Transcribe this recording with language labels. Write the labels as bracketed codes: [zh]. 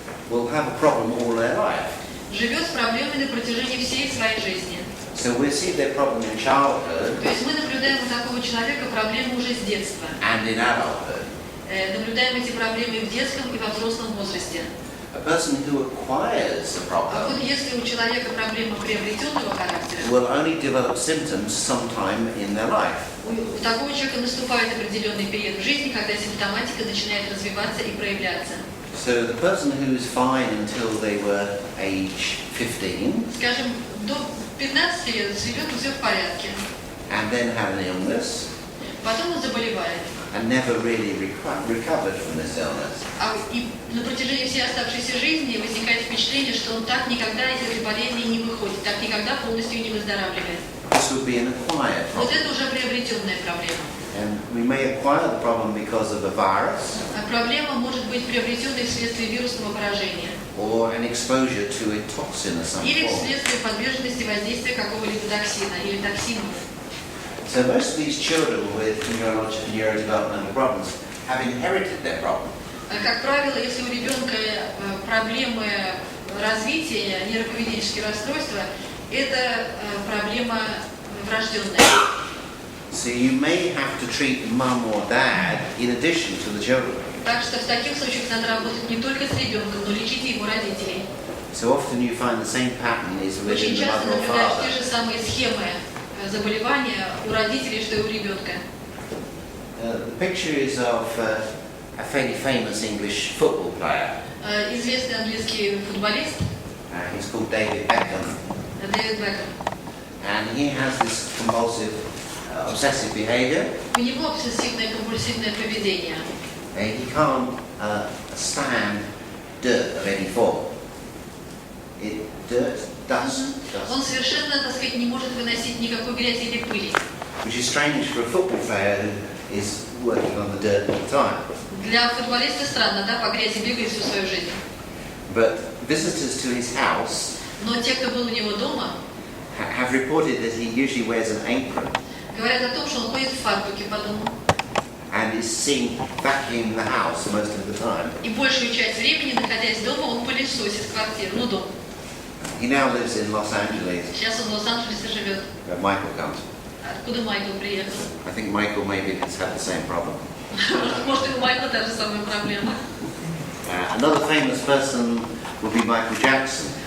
[en] will have a problem all their life. [ru] живет с проблемой на протяжении всей своей жизни. [en] So we see their problem in childhood [ru] То есть мы наблюдаем у такого человека проблемы уже с детства. [en] and in adulthood. [ru] Наблюдаем эти проблемы и в детском, и во взрослом возрасте. [en] A person who acquires a [ru] А вот [en] problem [ru] если у человека проблема приобретенного характера, [en] will only develop symptoms sometime in their life. [ru] у такого человека наступает определенный период в жизни, когда симптоматика начинает развиваться и проявляться. [en] So the person who is fine until they were age 15 [ru] Скажем, до 15 лет живет все в порядке. [en] and then had an illness [ru] Потом он заболевает. [en] and never really recovered from this illness. [ru] И на протяжении всей оставшейся жизни возникает впечатление, что он так никогда из этой болезни не выходит, так никогда полностью не выздоравливает. [en] This would be an acquired [ru] Вот [en] problem. [ru] это уже приобретенная проблема. [en] And we may acquire the problem because of a virus [ru] Проблема может быть приобретенной вследствие вирусного поражения [en] or an exposure to a toxin of some [ru] или [en] form. [ru] вследствие подверженности воздействия какого-либо токсина или токсинов. [en] So most of these children with neurodevelopmental problems have inherited their problem. [ru] Как правило, если у ребенка проблемы развития, нейроповеденческие расстройства, это проблема врожденная. [en] So you may have to treat mum or dad in addition to the children. [ru] Так что в таких случаях надо работать не только с ребенком, но лечить и его родителей. [en] So often you find the same pattern is within [ru] Очень [en] the [ru] часто [en] mother or [ru] наблюдаешь [en] father. [ru] те же самые схемы заболевания у родителей, что и у ребенка. [en] The picture is of a fairly famous English football player. [ru] Известный английский футболист [en] He's called David Beckham. [ru] Дэвид Бекхэм. [en] And he has this compulsive, obsessive behavior. [ru] У него обсессивное компульсивное поведение. [en] He can't stand dirt of any form. Dirt, dust, [ru] Он [en] dust. [ru] совершенно, так сказать, не может выносить никакой грязи или пыли. [en] Which is strange for a football player who is working on the dirt all the time. [ru] Для футболиста странно, да, по грязи бегает всю свою жизнь. [en] But visitors to his house [ru] Но те, кто был у него дома, [en] have reported that he usually wears an apron [ru] говорят о том, что он ходит в фартуке по дому. [en] and is seen vacuuming the house most of the time. [ru] И большую часть времени, находясь дома, он пылесосит квартиру, ну дом. [en] He now lives in Los Angeles, [ru] Сейчас он в Лос-Анджелесе живет. [en] where Michael comes. [ru] Откуда Майкл приехал? [en] I think Michael maybe has had the same problem. [ru] Может, и у Майкла та же самая проблема. [en] Another famous person would be Michael Jackson.